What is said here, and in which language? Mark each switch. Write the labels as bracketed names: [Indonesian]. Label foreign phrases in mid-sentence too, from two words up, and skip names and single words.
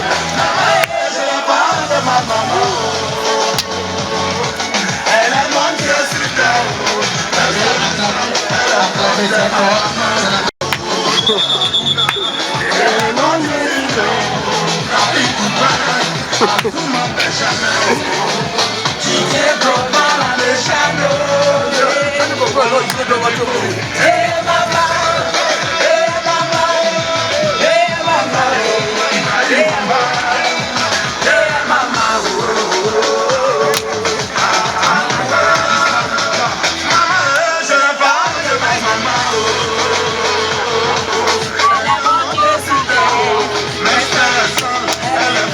[French] Je n'ai pas honte de ma maman. Elle est mon Dieu sur terre. Elle est mon Dieu sur terre. Tout m'empêche jamais. Didier Drogba, la légende. [English] Hey mama, hey mama, hey mama, hey mama, hey mama, [French] maman, je n'ai pas de ma maman, elle est mon Dieu sur terre. Mais elle est seule,